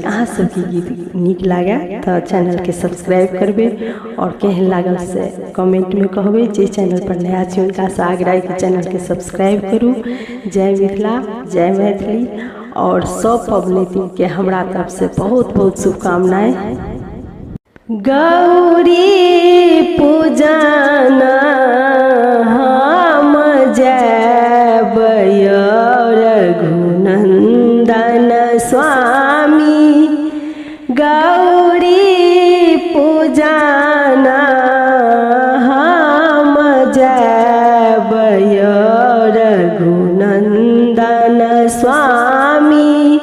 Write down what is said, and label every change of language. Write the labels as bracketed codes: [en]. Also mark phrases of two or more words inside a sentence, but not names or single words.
[mai] अहाँ सबके गीत नीक लागे तो चैनल के सब्सक्राइब करबे और केहन लागल से कमेंट में कहबे। जे चैनल पर नया छी उनका से आग्रह कि चैनल के सब्सक्राइब करू। जय मिथिला, जय मैथिली और सब पबनैतिन के हमरा तरफ से बहुत बहुत शुभकामनाएं। गौरी पूजन हम जय रघुनंदन स्वामी। गौरी पूजन हम जय रघुनंदन स्वामी।